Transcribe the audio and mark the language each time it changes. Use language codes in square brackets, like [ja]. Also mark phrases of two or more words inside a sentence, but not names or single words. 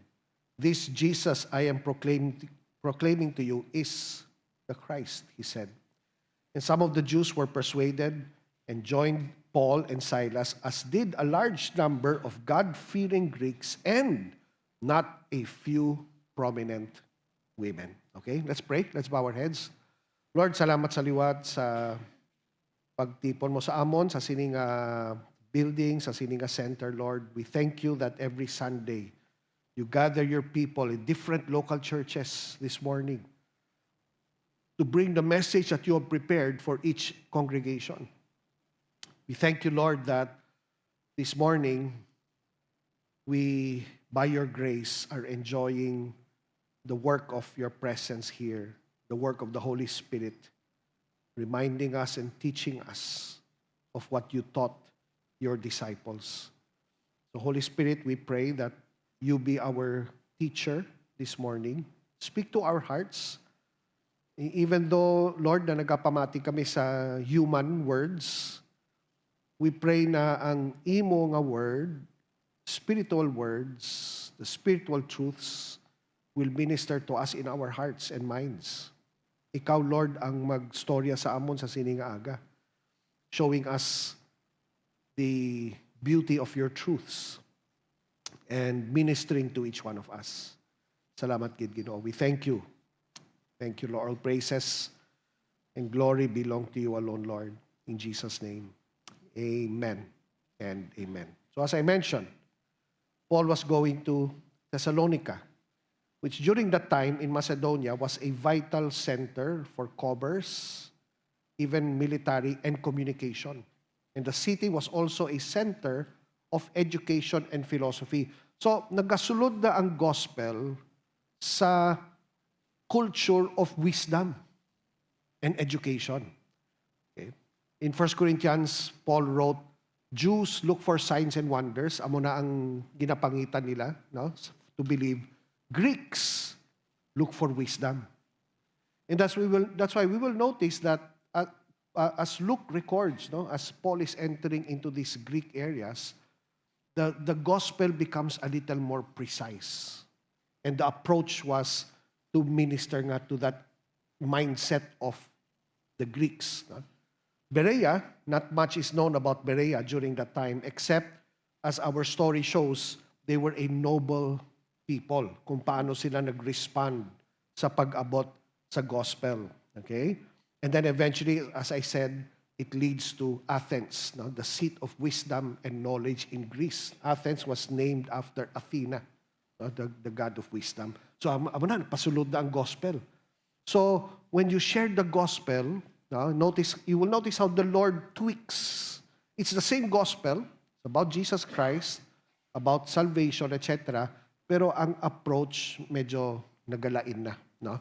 [en] This Jesus I am proclaiming to you is the Christ, he said. And some of the Jews were persuaded and joined Paul and Silas, as did a large number of God-fearing Greeks and not a few prominent women. Okay, let's pray. Let's bow our heads. Lord, [hil] salamat sa liwat sa pagtipon mo sa amon, sa sininga building, sa sininga center, [en] Lord. We thank you that every Sunday, You gather your people in different local churches this morning to bring the message that you have prepared for each congregation. We thank you, Lord, that this morning we, by your grace, are enjoying the work of your presence here, the work of the Holy Spirit, reminding us and teaching us of what you taught your disciples. So, Holy Spirit, we pray that you be our teacher this morning. Speak to our hearts. Even though, Lord, [hil] na nagapamati kami sa [en] human words, we pray [hil] na ang imo nga word, [en] spiritual words, the spiritual truths will minister to us in our hearts and minds. [hil] Ikaw, Lord, ang magstorya sa amon sa sininga aga, [en] showing us the beauty of your truths and ministering to each one of us. [hil] Salamat, Gid Ginoo. [en] We thank you. Thank you, Lord. All praises and glory belong to you alone, Lord. In Jesus' name, amen and amen. So as I mentioned, Paul was going to Thessalonica, which during that time in Macedonia was a vital center for commerce, even military and communication. And the city was also a center of education and philosophy. [hil] So nagasulod na ang gospel sa [en] culture of wisdom and education. Okay? In 1 Corinthians, Paul wrote, Jews look for signs and wonders. [hil] Amo na ang ginapangitan nila, no? [en] To believe. Greeks look for wisdom. And that's why we will notice that as Luke records, no, as Paul is entering into these Greek areas, the gospel becomes a little more precise. And the approach was to minister nga to that mindset of the Greeks. No? Berea, not much is known about Berea during that time, except as our story shows, they were a noble people, [hil] kung paano sila nag-respond sa pag-abot sa gospel. Okay? [en] And then eventually, as I said, it leads to Athens, no? The seat of wisdom and knowledge in Greece. Athens was named after Athena, no? the god of wisdom. So, [hil] pasulod na ang gospel. [en] So, when you share the gospel, you will notice how the Lord tweaks. It's the same gospel, it's about Jesus Christ, about salvation, etc. [hil] Pero ang approach medyo nagalain na. [en] No?